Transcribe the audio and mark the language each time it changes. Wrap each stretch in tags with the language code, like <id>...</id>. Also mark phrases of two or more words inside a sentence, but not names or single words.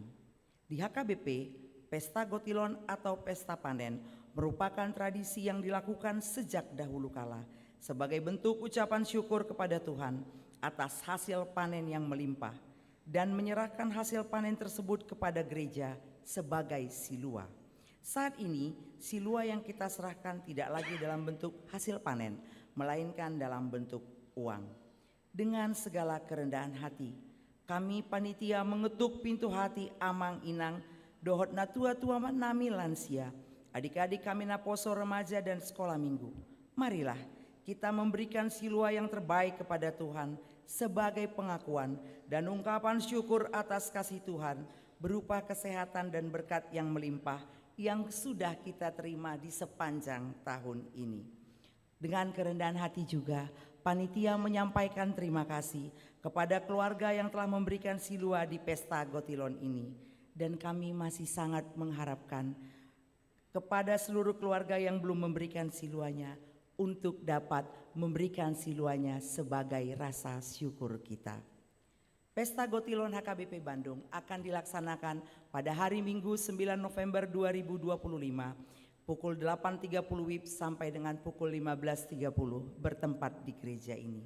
<id>Di HKBP, Pesta Gotilon atau Pesta Panen merupakan tradisi yang dilakukan sejak dahulu kala sebagai bentuk ucapan syukur kepada Tuhan atas hasil panen yang melimpah dan menyerahkan hasil panen tersebut kepada gereja sebagai silua. Saat ini silua yang kita serahkan tidak lagi dalam bentuk hasil panen, melainkan dalam bentuk uang. dengan segala kerendahan hati. Kami panitia mengetuk pintu hati</id> <bbc>amang inang dohot na tua-tua nami</bbc> <id>lansia, adik-adik kami</id> <bbc>na poso</bbc> <id>remaja dan sekolah minggu. Marilah kita memberikan silua yang terbaik kepada Tuhan sebagai pengakuan dan ungkapan syukur atas kasih Tuhan berupa kesehatan dan berkat yang melimpah yang sudah kita terima di sepanjang tahun ini. Dengan kerendahan hati juga, panitia menyampaikan terima kasih kepada keluarga yang telah memberikan silua di pesta Gotilon ini. Dan kami masih sangat mengharapkan kepada seluruh keluarga yang belum memberikan siluanya untuk dapat memberikan siluanya sebagai rasa syukur kita. Pesta Gotilon HKBP Bandung akan dilaksanakan pada hari Minggu 9 November 2025 pukul 8.30 WIB sampai dengan pukul 15.30 bertempat di gereja ini.</id>